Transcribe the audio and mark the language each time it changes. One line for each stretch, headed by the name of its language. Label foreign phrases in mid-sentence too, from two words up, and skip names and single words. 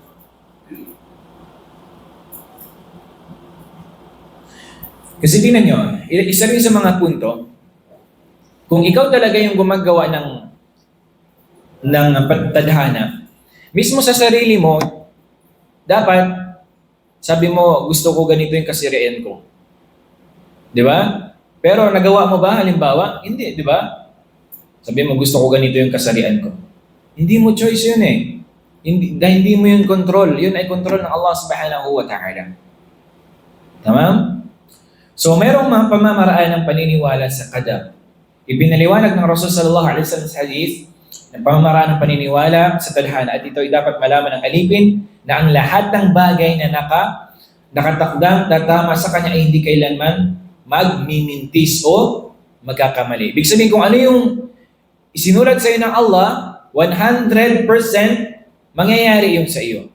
Filipino: Kasi tingnan nyo, isa rin sa mga punto, kung ikaw talaga yung gumagawa ng tadhana, mismo sa sarili mo, dapat, sabi mo, gusto ko ganito yung kasirian ko. Di ba? Pero nagawa mo ba, halimbawa? Hindi, di ba? Sabi mo, gusto ko ganito yung kasarian ko. Hindi mo choice yun dahil hindi mo yun control. Yun ay control ng Allah
Arabic: subhanahu wa ta'ala.
Filipino: Tamam? So, mayroong mga pamamaraan ng paniniwala sa qadar. Ipinaliwanag ng Rasul
Arabic: sallallahu alaihi wasallam
Filipino: sa hadith ng pamamaraan ng paniniwala sa tadhana, at ito ay dapat malaman ng alipin na ang lahat ng bagay na nakatakdang tatama sa kanya ay hindi kailanman magmimintis o magkakamali. Ibig sabihin, kung ano yung isinulat sa iyo ng Allah, 100% mangyayari yung sa iyo.